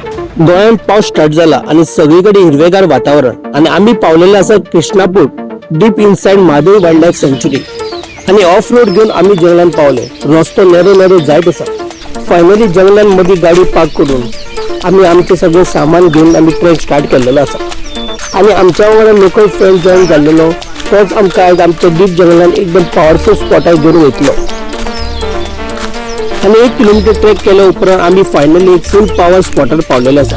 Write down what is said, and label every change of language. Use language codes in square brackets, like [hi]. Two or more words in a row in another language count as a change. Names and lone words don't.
[kok] गोंयांत पावस स्टार्ट झाला आणि सगळीकडे हिरवेगार वातावरण आणि आम्ही पावलेले आसा कृष्णापूर [en] deep inside [kok] महादेव वाईल्ड लाईफ सँच्युरी आणि [en] off road [kok] घेऊन आम्ही जंगलात पावले. रस्तो नेरो नेरो जायत आसा. फायनली जंगलांमध्ये गाडी पार्क करून आम्ही आमचे सगळे सामान घेऊन आम्ही [en] trek start [kok] केलेलो आसा आणि आमच्या वांगडा [en] local friend join [kok] जाल्लेलो तोच आमकां आज आमच्या डीप जंगलान एकदम पॉवरफुल स्पॉटार घेऊन वयतलो. आणि 1 किलोमीटर ट्रेक केल्या उपरांत आम्ही फायनली एक [en] full power [kok] स्पॉटार पावलेले आसा.